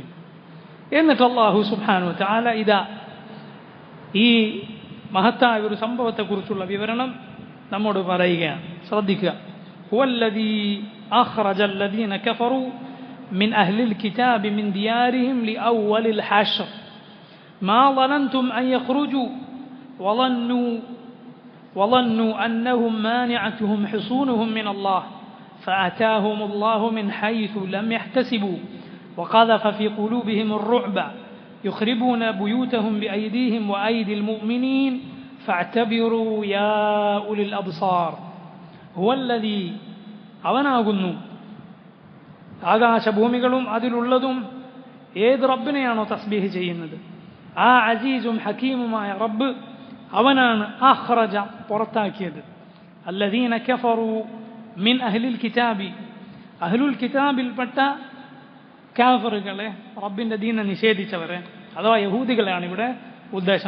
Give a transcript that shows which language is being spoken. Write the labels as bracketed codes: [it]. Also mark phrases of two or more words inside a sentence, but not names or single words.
[ml] എന്നിട്ട് [ar] الله سبحانه وتعالى [ml] ഇതാ ഈ മഹത്തായ ഒരു സംഭവത്തെക്കുറിച്ചുള്ള വിവരണം നമ്മോട് പറയുകയാണ്. [ar] ശ്രദ്ധിക്കുക. هو الذي أخرج الذين كفروا من أهل الكتاب من ديارهم لأول الحشر ما ظننتم أن يخرجوا وظنوا أنهم مانعتهم حصونهم من الله فأتاهم الله من حيث لم يحتسبوا وقذف في قلوبهم الرعب يخربون بيوتهم بأيديهم وأيدي المؤمنين فاعتبروا يا أولي الأبصار هو الذي അവനാകുന്നു [ml] ആകാശഭൂമികളും അതിലുള്ളതും ഏത് റബ്ബിനെയാണോ തസ്ബീഹ് ചെയ്യുന്നത് ആ അസീസും ഹക്കീമുമായ റബ്ബ് അവനാണ് അഖ്റജ പുറത്താക്കിയത് [ar] الذين كفروا من أهل الكتاب [ml] അഹ്ലുൽ കിതാബിൽപ്പെട്ട കാഫറുകളെ, റബ്ബിൻ്റെ ദീനെ നിഷേധിച്ചവരെ, അഥവാ യഹൂദികളെയാണ് ഇവിടെ ഉദ്ദേശം.